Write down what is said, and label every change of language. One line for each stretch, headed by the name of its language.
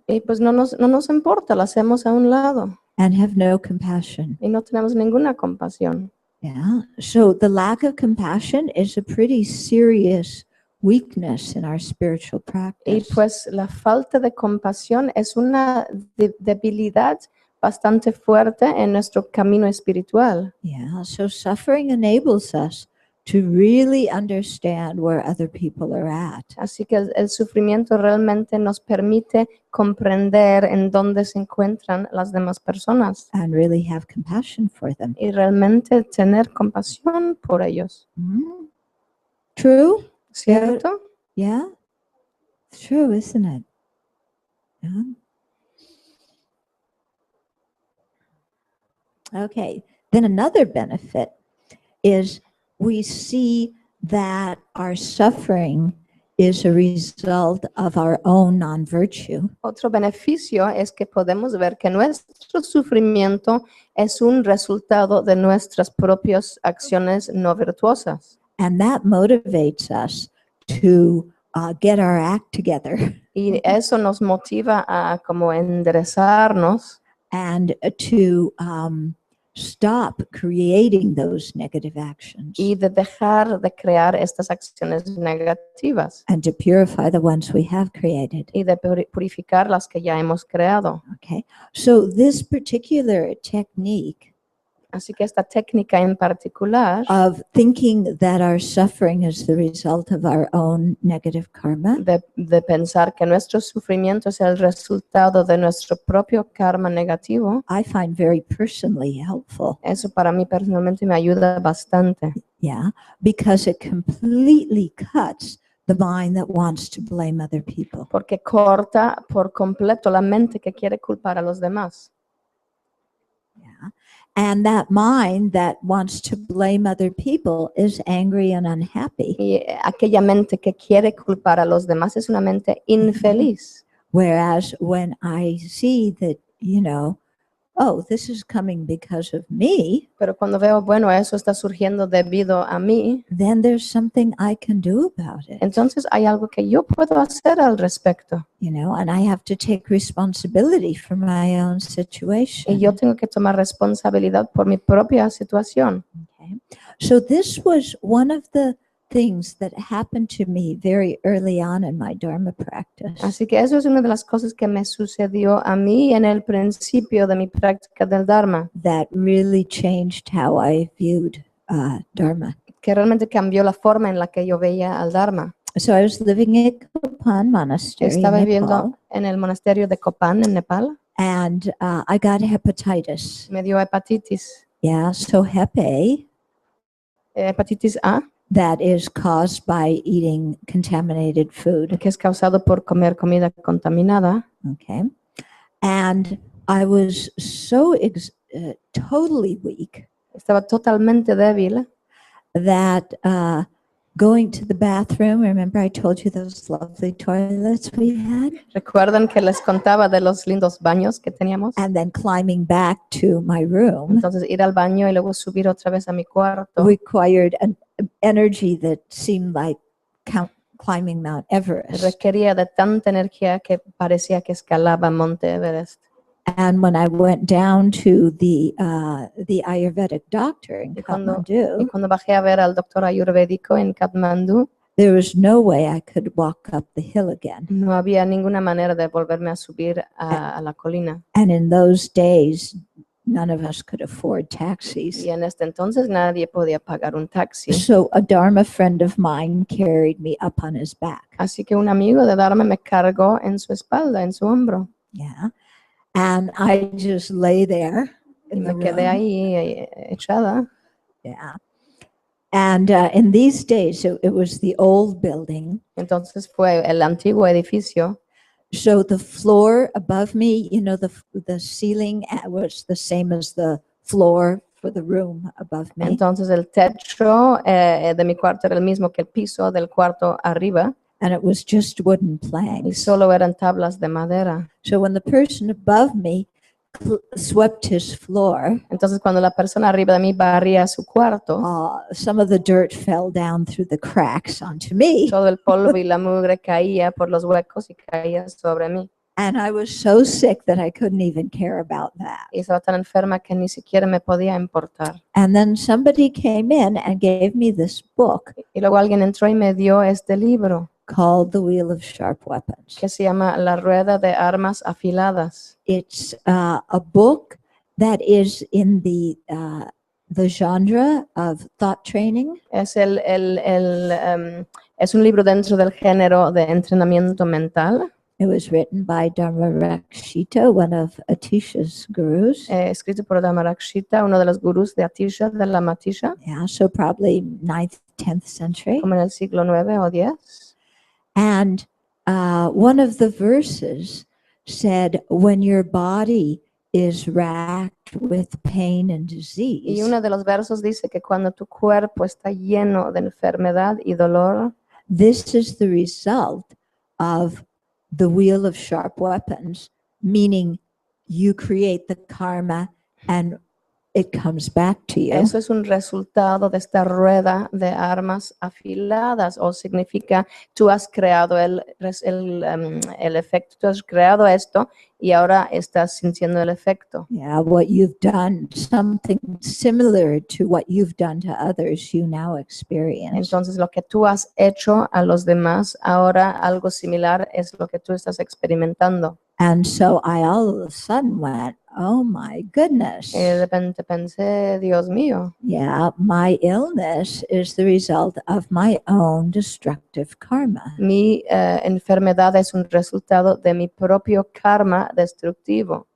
Spanish: Y pues no nos importa, lo hacemos a un lado
English: and have no compassion.
Spanish: y no tenemos ninguna compasión.
English: Yeah. So the lack of compassion is a pretty serious weakness in our spiritual
Spanish: Y
English: practice.
Spanish: pues la falta de compasión es una debilidad bastante fuerte en nuestro camino espiritual.
English: Yeah. So suffering enables us to really understand where other people are at.
Spanish: Así que el sufrimiento realmente nos permite comprender en dónde se encuentran las demás personas
English: And really have compassion for them.
Spanish: y realmente tener compasión por ellos.
English: Mm. True?
Spanish: ¿Cierto?
English: Yeah. It's true, isn't it? Yeah. Okay. Then another benefit is we see that our suffering is a result of our own non-virtue.
Spanish: Otro beneficio es que podemos ver que nuestro sufrimiento es un resultado de nuestras propias acciones no virtuosas.
English: And that motivates us to get our act together
Spanish: Y eso nos motiva a como enderezarnos
English: and to stop creating those negative actions
Spanish: y de dejar de crear estas acciones negativas
English: and to purify the ones we have created.
Spanish: y de purificar las que ya hemos creado.
English: Okay, so this particular technique
Spanish: Así que esta técnica en particular
English: of thinking that our suffering is the result of our own negative karma
Spanish: de pensar que nuestro sufrimiento es el resultado de nuestro propio karma negativo,
English: I find very personally helpful.
Spanish: eso para mí personalmente me ayuda bastante,
English: Yeah, because it completely cuts the mind that wants to blame other people.
Spanish: porque corta por completo la mente que quiere culpar a los demás.
English: Yeah. And that mind that wants to blame other people is angry and unhappy.
Spanish: Y aquella mente que quiere culpar a los demás es una mente infeliz.
English: Whereas when I see that, oh, this is coming because of me,
Spanish: Pero cuando veo, bueno, eso está surgiendo debido a mí,
English: then there's something I can do about it.
Spanish: entonces hay algo que yo puedo hacer al respecto.
English: And I have to take responsibility for my own
Spanish: Y
English: situation.
Spanish: yo tengo que tomar responsabilidad por mi propia situación.
English: Okay. So this was one of the things that happened to me very early on in my Dharma practice.
Spanish: Así que eso es una de las cosas que me sucedió a mí en el principio de mi práctica del Dharma,
English: That really changed how I viewed Dharma.
Spanish: que realmente cambió la forma en la que yo veía al Dharma.
English: So I was living at Kopan Monastery in
Spanish: Estaba
English: Nepal,
Spanish: viviendo en el monasterio de Kopan, en Nepal.
English: and I got hepatitis.
Spanish: Me dio hepatitis.
English: Yeah, so Hep A,
Spanish: Hepatitis A,
English: that is caused by eating contaminated food.
Spanish: que es causado por comer comida contaminada.
English: Okay, and I was so totally weak
Spanish: Estaba totalmente débil.
English: that going to the bathroom, remember I told you those lovely toilets we had?
Spanish: ¿Recuerdan que les contaba de los lindos baños que teníamos?
English: And then climbing back to my room
Spanish: Entonces ir al baño y luego subir otra vez a mi cuarto
English: required an energy that seemed like climbing Mount Everest.
Spanish: requería de tanta energía que parecía que escalaba Monte Everest.
English: And when I went down to the Ayurvedic doctor in
Spanish: Y cuando
English: Kathmandu,
Spanish: bajé a ver al doctor ayurvédico en Katmandú,
English: there was no way I could walk up the hill again.
Spanish: no había ninguna manera de volverme a subir a la colina.
English: And in those days, none of us could afford taxis.
Spanish: Y en este entonces nadie podía pagar un taxi.
English: So a Dharma friend of mine carried me up on his back.
Spanish: Así que un amigo de Dharma me cargó en su espalda, en su hombro.
English: Yeah. And I just lay there
Spanish: Y
English: in the
Spanish: me quedé
English: room.
Spanish: ahí echada.
English: Yeah. And in these days, it was the old building.
Spanish: Entonces fue el antiguo edificio.
English: So the floor above me, the ceiling was the same as the floor for the room above me.
Spanish: Entonces el techo de mi cuarto era el mismo que el piso del cuarto arriba.
English: And it was just wooden
Spanish: Y
English: planks.
Spanish: solo eran tablas de madera.
English: So when the person above me swept his floor,
Spanish: Entonces cuando la persona arriba de mí barría su cuarto,
English: some of the dirt fell down through the cracks onto me.
Spanish: todo el polvo y la mugre caía por los huecos y caía sobre mí.
English: And I was so sick that I couldn't even care about that.
Spanish: Y estaba tan enferma que ni siquiera me podía importar.
English: And then somebody came in and gave me this book
Spanish: Y luego alguien entró y me dio este libro
English: called The Wheel of Sharp Weapons.
Spanish: que se llama La Rueda de Armas Afiladas.
English: It's a book that is in the genre of thought training.
Spanish: Es, es un libro dentro del género de entrenamiento mental,
English: It was written by Dharma Rakshita, one of Atisha's gurus.
Spanish: escrito por Dhammarakshita, uno de los gurús de Atisha, de la Matisha,
English: Yeah, so probably 9th, 10th century.
Spanish: como en el siglo 9 o 10.
English: And one of the verses said, when your body is racked with pain and
Spanish: Y
English: disease,
Spanish: uno de los versos dice que cuando tu cuerpo está lleno de enfermedad y dolor,
English: this is the result of the wheel of sharp weapons, meaning you create the karma and it comes back to you.
Spanish: Eso es un resultado de esta rueda de armas afiladas, o significa tú has creado el efecto, tú has creado esto y ahora estás sintiendo el efecto.
English: Yeah, what you've done, something similar to what you've done to others, you now experience.
Spanish: Entonces lo que tú has hecho a los demás, ahora algo similar es lo que tú estás experimentando.
English: And so I all of a sudden went, oh my goodness.
Spanish: Y de repente pensé, Dios mío,
English: Yeah, my illness is the result of my own destructive karma.
Spanish: mi enfermedad es un resultado de mi propio karma destructivo.